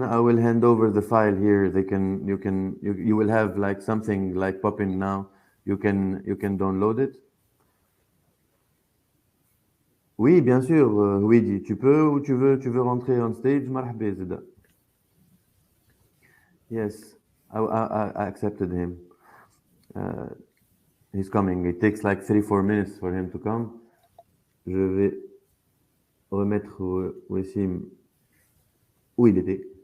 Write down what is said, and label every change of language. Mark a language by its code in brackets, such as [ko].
[en] I will hand over the file here. You will have like something like popping now. You can download it. [fr] Oui, bien sûr, Luigi, tu peux ou tu veux rentrer on stage? [ar] مرحبا زيدا. [en] Yes, I accepted him. He's coming. It takes like 3-4 minutes for him to come. [fr] Je vais remettre Wassim où il était.